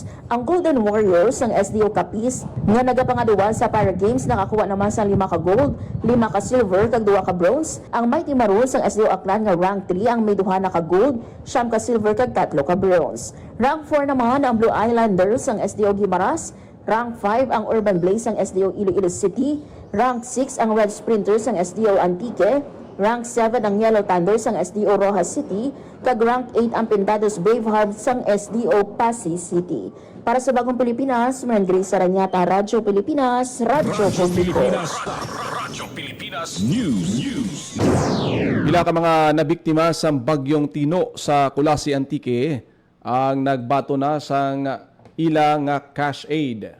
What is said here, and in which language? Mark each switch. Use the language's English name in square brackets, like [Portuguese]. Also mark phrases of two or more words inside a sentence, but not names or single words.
[Hiligaynon] Ang Golden Warriors sang SDO Capiz nga nagapangaduan sa Para Games nakakuha naman sang 5 ka gold, 5 ka silver kag 2 ka bronze. Ang Mighty Maroons sang SDO Aklan nga rank 3 ang may 2 na ka gold, 9 ka silver kag 3 ka bronze. Rank 4 naman ang Blue Islanders sang SDO Guimaras, rank 5 ang Urban Blaze ng SDO Iloilo City, rank 6 ang Red Sprinters ng SDO Antique, rank 7 ang Yellow Thunders ng SDO Rojas City, kag rank 8 ang Pindados Bravehearts ng SDO Pasay City. Para sa Bagong Pilipinas, Grace Saranyata, Radyo Pilipinas, Radyo Publiko. Radyo Pilipinas News. Pila ka mga nabiktima sa bagyong Tino sa Kulasi Antique ang nagbato na sang ilang cash aid.